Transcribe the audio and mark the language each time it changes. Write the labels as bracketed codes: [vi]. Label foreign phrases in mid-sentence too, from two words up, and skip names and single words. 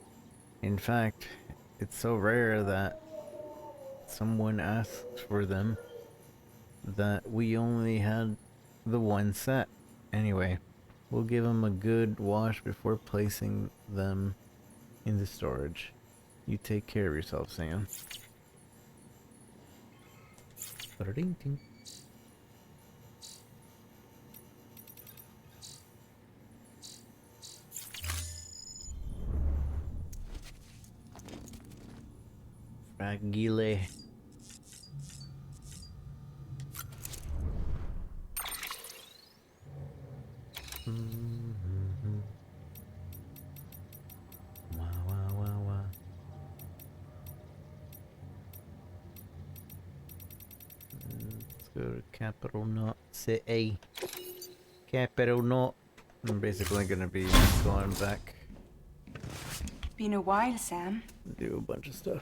[en] In fact, it's so rare that someone asks for them that we only had the one set. Anyway, we'll give them a good wash before placing them into storage. You take care of yourself, Sam. Ba-da-ding-ding. Fragile. Wah, wah, wah, wah. Let's go to Capital Knot City. Capital Knot. I'm basically gonna be going back. Been a while, Sam. Do a bunch of stuff.